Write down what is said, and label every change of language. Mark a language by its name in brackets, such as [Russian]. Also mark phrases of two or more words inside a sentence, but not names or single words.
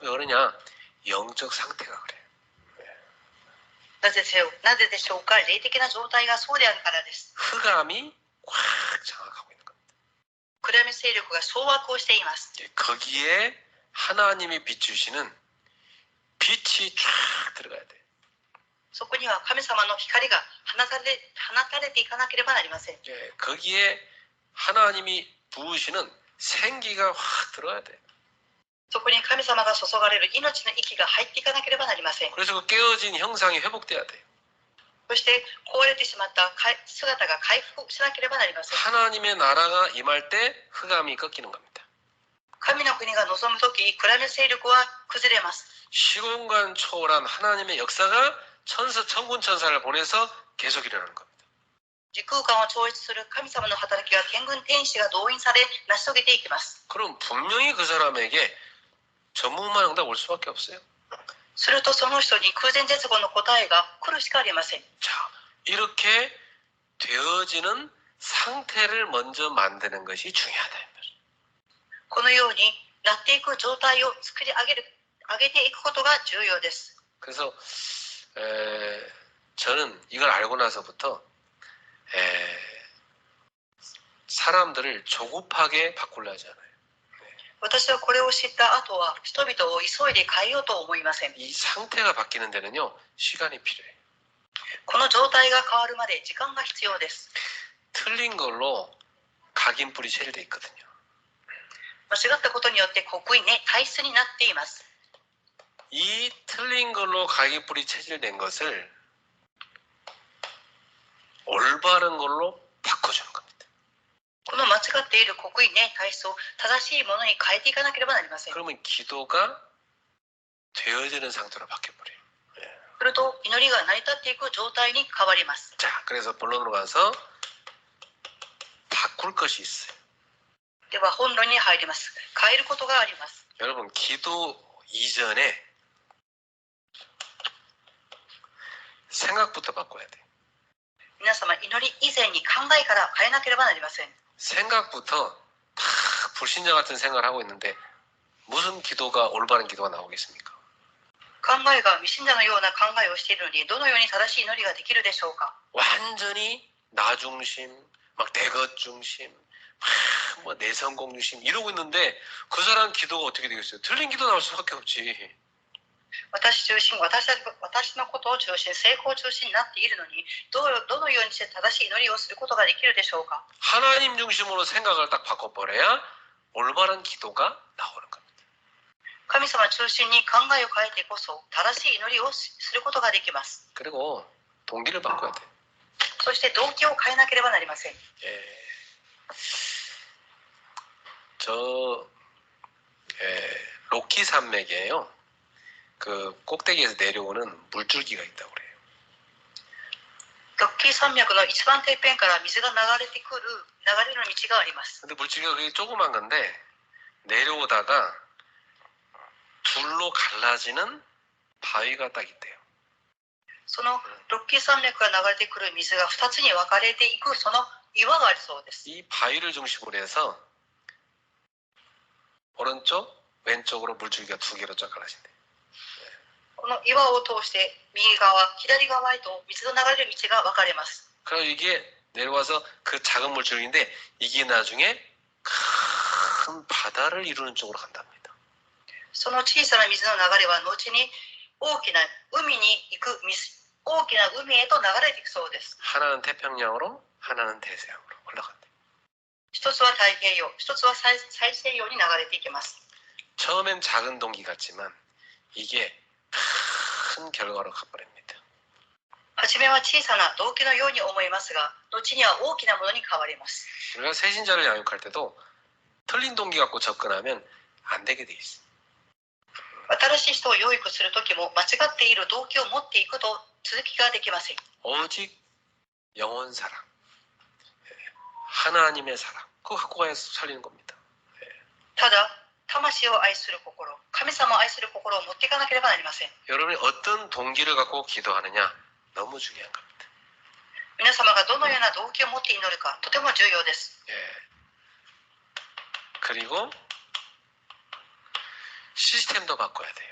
[Korean] 왜 그러냐? 영적 상태가 그래요. [Japanese] なぜでしょうか。霊的な状態がそうであるからです。 [Korean] 흑암이 꽉 장악하고 있는 겁니다. [Japanese] 暗闇勢力が掌握をしています。 [Korean] 거기에 하나님이 비추시는 빛이 쫙 들어가야 돼. [Japanese] そこには神様の光が放たれていかなければなりません。 [Korean] 거기에 하나님이 부으시는 생기가 확 들어야 돼. [Japanese] そこに神様が注がれる命の息が入っていかなければなりません。 [Korean] 그래서 그 깨어진 형상이 회복돼야 돼. [Japanese] そして壊れてしまった姿が回復しなければなりません。 [Korean] 하나님의 나라가 임할 때 흑암이 꺾이는 겁니다. [Japanese] 神の国が望むとき、暗闇勢力は崩れます。 [Korean] 시공간 초월한 하나님의 역사가 천군 천사를 보내서 계속 일어나는 겁니다. [Japanese] 時空間を超越する神様の働きが天軍天使が動員され成し遂げていきます。 [Korean] 그럼 분명히 그 사람에게 전무후무한 응답 올 수밖에 없어요. [Japanese] するとその人に空前絶後の答えが来るしかありません。 [Korean] 자, 이렇게 되어지는 상태를 먼저 만드는 것이 중요하다. [Japanese] このようになっていく状態を作り上げていくことが重要です。 [Korean] 그래서 저는 이걸 알고 나서부터 사람들을 조급하게 바꾸려 하지 않아요. [Japanese] 私はこれを知った後は人々を急いで変えようと思いません。 [Korean] 이 상태가 바뀌는 데는요, 시간이 필요해요. [Japanese] この状態が変わるまで時間が必要です。 [Korean] 틀린 걸로 각인뿔이 체질돼 있거든요. [Japanese] 間違ったことによって刻印ね体質になっています。 [Korean] 이 틀린 걸로 각인뿔이 체질된 것을 올바른 걸로 바꿔주는 겁니다. [Japanese] この間違っている刻印ね体質を正しいものに変えていかなければなりません。 [Korean] 그러면 기도가 되어지는 상태로 바뀌어버려요. [Japanese] すると祈りが成り立っていく状態に変わります。 [Korean] 자, 그래서 본론으로 가서 바꿀 것이 있어요. [Japanese] では本論に入ります。変えることがあります。 [Korean] 여러분, 기도 이전에 생각부터 바꿔야 돼요. [Japanese] 皆様祈り以前に考えから変えなければなりません。 [Korean] 생각부터 다 불신자 같은 생각을 하고 있는데 무슨 기도가 올바른 기도가 나오겠습니까? [Japanese] 考えが未信者のような考えをしているのにどのように正しい祈りができるでしょうか。 [Korean] 완전히 나 중심, 막 내 것 중심, 뭐 내 성공 중심 이러고 있는데 그 사람 기도가 어떻게 되겠어요? 틀린 기도 나올 수밖에 없지. [Japanese] 私中心、私のことを中心、成功中心になっているのにどのようにして正しい祈りをすることができるでしょうか。 [Korean] 하나님 중심으로 생각을 딱 바꿔버려야 올바른 기도가 나오는 겁니다. [Japanese] 神様中心に考えを変えてこそ正しい祈りをすることができます。 [Korean] 그리고 동기를 바꿔야 돼. [Japanese] そして動機を変えなければなりません。 [Korean] 로키 산맥이에요. 그 꼭대기에서 내려오는 물줄기가 있다고 그래요. [Japanese] ロッキー山脈の一番てっぺんから水が流れる道があります。 [Korean] 근데 물줄기가 그게 조그만 건데 내려오다가 둘로 갈라지는 바위가 딱 있대요. [Japanese] そのロッキー山脈が流れてくる水が2つに分かれていくその岩がありそうです。 [Korean] 이 바위를 중심으로 해서 오른쪽, 왼쪽으로 물줄기가 두 개로 쫙 갈라진대. [Japanese] この岩を通して右側、左側へと水の流れる道が分かれます。 [Korean] 그럼 이게 내려와서 그 작은 물줄기인데 이게 나중에 큰 바다를 이루는 쪽으로 간답니다. [Japanese] その小さな水の流れは後に大きな海に行く大きな海へと流れていくそうです。 [Korean] 하나는 태평양으로, 하나는 대서양으로 올라간대. [Japanese] 一つは太平洋、一つは大西洋に流れていきます。 [Korean] 처음엔 작은 동기 같지만 이게 큰 결과로 가버립니다. [Japanese] 初めは小さな動機のように思いますが、後には大きなものに変わります。 [Korean] 우리가 새신자를 양육할 때도 틀린 동기 갖고 접근하면 안 되게 돼 있어. [Japanese] 新しい人を養育するときも間違っている動機を持っていくと続きができません。 [Korean] 오직 영혼 사랑, 하나님의 사랑, 그거 갖고 가야 살리는 겁니다. [Japanese] ただ、魂を愛する心、神様を愛する心を持っていかなければなりません。 [Korean] 여러분이 어떤 동기를 갖고 기도하느냐 너무 중요한 겁니다. [Japanese] 皆様がどのような動機を持って祈るかとても重要です。 [Korean] 그리고 시스템도 바꿔야 돼요.